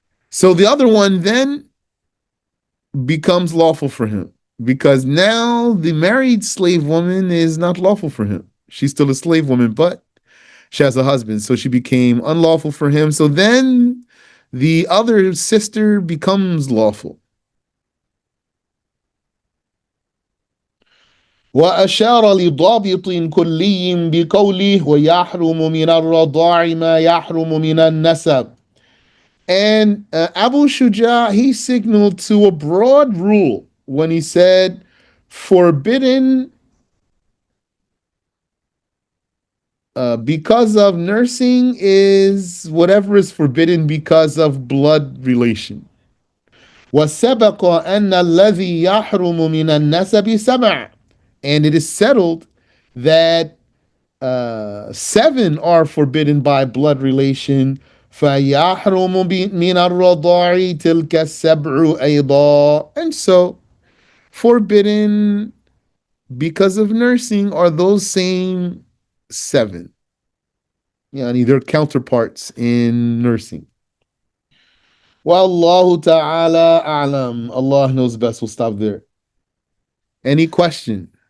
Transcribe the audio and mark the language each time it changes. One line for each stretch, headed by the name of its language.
English: So the other one then becomes lawful for him because now the married slave woman is not lawful for him. She's still a slave woman, but she has a husband. So she became unlawful for him. So then the other sister becomes lawful.
Arabic: وأشار لضابط كلي بقوله ويحرم من الرضاع ما يحرم من النسب.
English: And Abu Shuja, he signaled to a broad rule when he said, forbidden because of nursing is whatever is forbidden because of blood relation.
Arabic: وَسَبَقَ أَنَّ الَّذِي يَحْرُمُ مِنَ النَّسَبِ سَبْعٌ.
English: And it is settled that 7 are forbidden by blood relation.
Arabic: فَيَحْرُمُ مِنَ الرَّضَاعِ تِلْكَ السَّبْعُ أَيْضًا.
English: And so, forbidden because of nursing are those same 7. Yani their counterparts in nursing. Wallahu ta'ala a'lam. Allah knows best. We'll stop there. Any question?